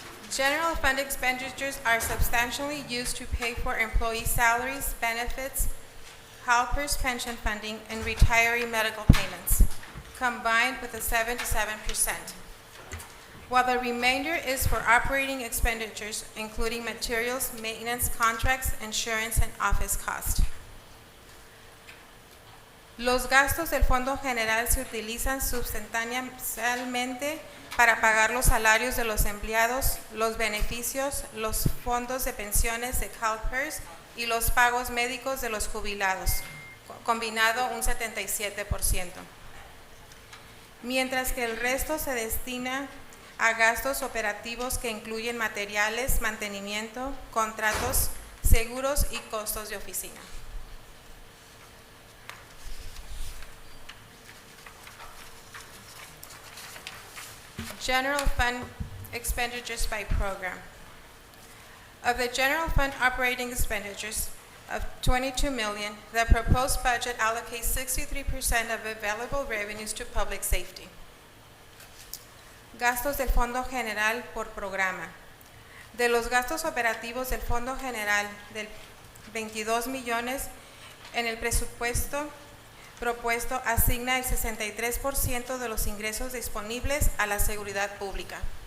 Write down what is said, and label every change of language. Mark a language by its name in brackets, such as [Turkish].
[English] General Fund expenditures are substantially used to pay for employee salaries, benefits, helpers' pension funding, and retiree medical payments, combined with a 77%. While the remainder is for operating expenditures, including materials, maintenance, contracts, insurance, and office cost. [Spanish] Los gastos del Fondo General se utilizan sustancialmente para pagar los salarios de los empleados, los beneficios, los fondos de pensiones de CalPERS y los pagos médicos de los jubilados, combinado un 77%. Mientras que el resto se destina a gastos operativos que incluyen materiales, mantenimiento, contratos, seguros y costos de oficina. [English] General Fund expenditures by program. Of the General Fund operating expenditures of $22 million, the proposed budget allocates 63% of available revenues to public safety. [Spanish] Gastos del Fondo General por programa. De los gastos operativos del Fondo General del 22 millones, en el presupuesto propuesto asigna el 63% de los ingresos disponibles a la seguridad pública.